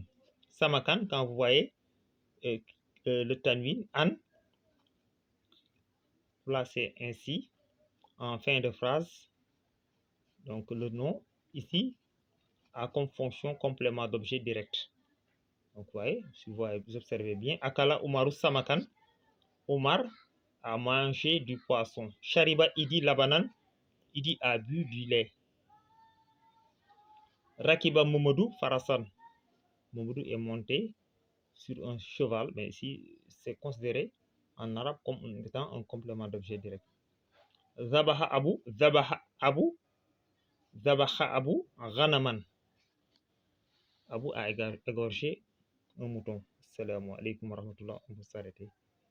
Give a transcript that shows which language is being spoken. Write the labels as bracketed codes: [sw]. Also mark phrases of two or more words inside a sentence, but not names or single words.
[fr] Samakan, quand vous voyez le tanwin, an, placé ainsi en fin de phrase. Donc le nom ici a comme fonction complément d'objet direct. Donc vous voyez, si vous observez bien, [ar] أَكَلَ عُمَرُ سَمَكًا, [fr] Omar a mangé du poisson. [ar] شَرِبَ إيدي لَبَنًا, [fr] Idi a bu du lait. [ar] رَكِبَ مومودو فَرَسًا, [fr] Momodou est monté sur un cheval, mais ici c'est considéré en arabe comme étant un complément d'objet direct. [ar] ذَبَحَ أبو غَنَمًا. [fr] Abu a égorgé un mouton. [ar] السلام عليكم ورحمة الله. [fr] On peut s'arrêter.